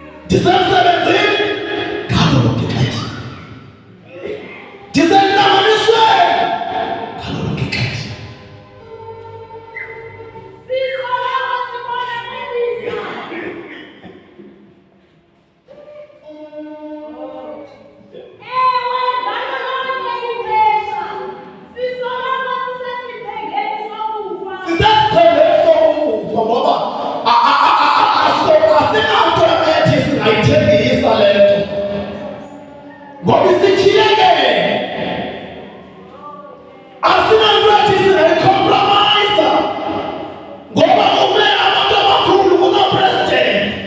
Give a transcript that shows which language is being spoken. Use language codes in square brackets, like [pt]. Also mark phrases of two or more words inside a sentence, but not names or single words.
[xh] ndisemsebenzini ngalo lonke ixesha, ndisenhlanganisweni ngalo lonke ixesha. Sisoloko sibonakaliswa. Ewe, ngalo lonke ixesha, sisoloko sisesiphengeni sokufa. Sisesiphengeni sokufa ngoba asinanto ethi singayithengisa le nto ngoba isityhilekele. Asinanto ethi singayicompromise ngoba ume abantu abakhulu kunopresident.